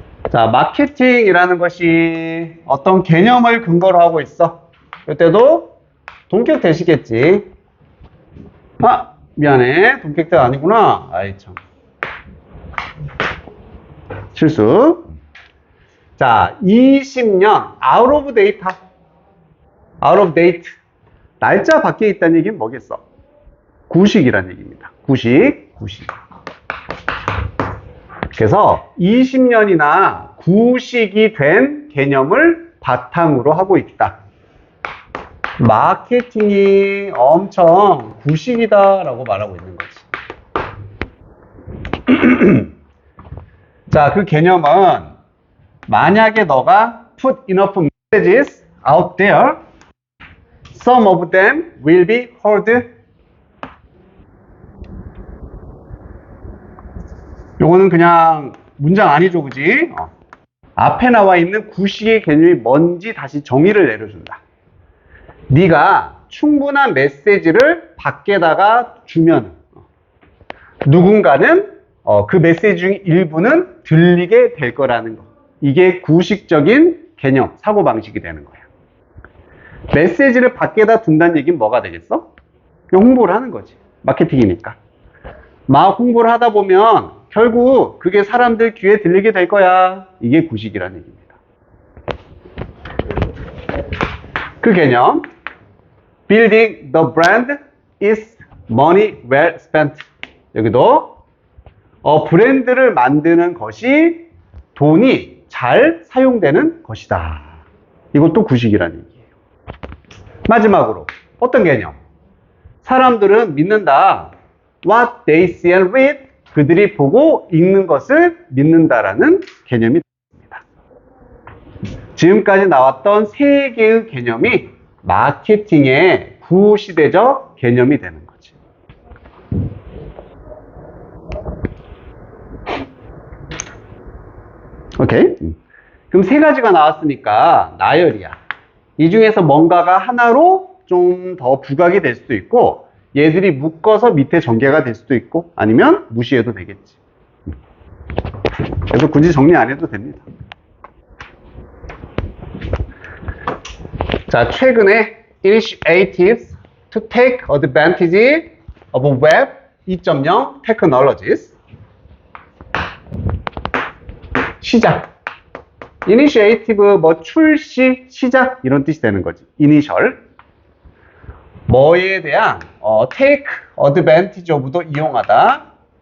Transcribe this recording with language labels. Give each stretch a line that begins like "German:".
Korean: 자, 마케팅이라는 것이 어떤 개념을 근거로 하고 있어. 이때도 동격 되시겠지. 아, 미안해. 동격대가 아니구나. 아이 참. 실수. 자, 20년
English: out of date. out of date.
Korean: 날짜 밖에 있다는 얘기는 뭐겠어? 구식이라는 얘기입니다. 구식. 그래서 20년이나 구식이 된 개념을 바탕으로 하고 있다. 마케팅이 엄청 구식이다라고 말하고 있는 거지. 자, 그 개념은 만약에 너가
English: put enough messages out there, some of them will be heard.
Korean: 요거는 그냥 문장 아니죠, 그지? 앞에 나와 있는 구식의 개념이 뭔지 다시 정의를 내려준다. 네가 충분한 메시지를 밖에다가 주면 누군가는 그 메시지 중 일부는 들리게 될 거라는 거. 이게 구식적인 개념, 사고방식이 되는 거야. 메시지를 밖에다 둔다는 얘기는 뭐가 되겠어? 홍보를 하는 거지. 마케팅이니까. 막 홍보를 하다 보면 결국 그게 사람들 귀에 들리게 될 거야. 이게 구식이라는 얘기입니다. 그 개념.
English: Building the brand is money well spent.
Korean: 여기도 브랜드를 만드는 것이 돈이 잘 사용되는 것이다. 이것도 구식이라는 얘기예요. 마지막으로 어떤 개념? 사람들은 믿는다.
English: What they see and read.
Korean: 그들이 보고 읽는 것을 믿는다라는 개념이 있습니다. 지금까지 나왔던 세 개의 개념이 마케팅의 구시대적 개념이 되는 거지. 오케이? 그럼 세 가지가 나왔으니까 나열이야. 이 중에서 뭔가가 하나로 좀 더 부각이 될 수도 있고 얘들이 묶어서 밑에 전개가 될 수도 있고 아니면 무시해도 되겠지. 그래서 굳이 정리 안 해도 됩니다. 자, 최근에
English: initiatives to take advantage of web 2.0 technologies.
Korean: 시작. initiative 뭐 출시, 시작 이런 뜻이 되는 거지. initial. 뭐에 대한
English: take advantage of
Korean: 도 이용하다.